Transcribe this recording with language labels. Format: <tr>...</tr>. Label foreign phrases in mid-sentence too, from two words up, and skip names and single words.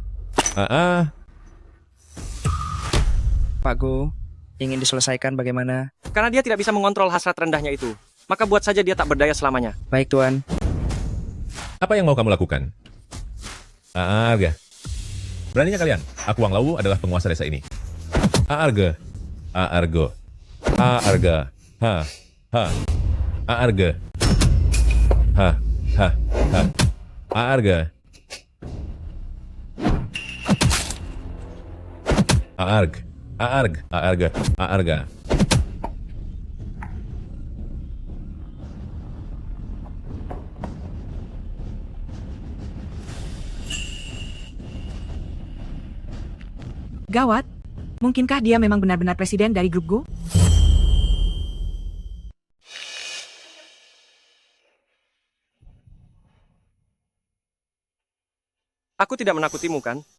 <id>Pak Gu, ingin diselesaikan bagaimana? Karena dia tidak bisa mengontrol hasrat rendahnya itu. Maka buat saja dia tak berdaya selamanya. Baik, Tuan. Apa yang mau kamu lakukan? Arga. Beraninya kalian, aku Wang Lawu adalah penguasa desa ini. Arga. Argo. Arga. Ha. Ha. Arga. Ha. Ha. Ha. Arga. Arg. Arg. Arga. Arga. Gawat. Mungkinkah dia memang benar-benar presiden dari grup Go? Aku tidak menakutimu, kan?</id>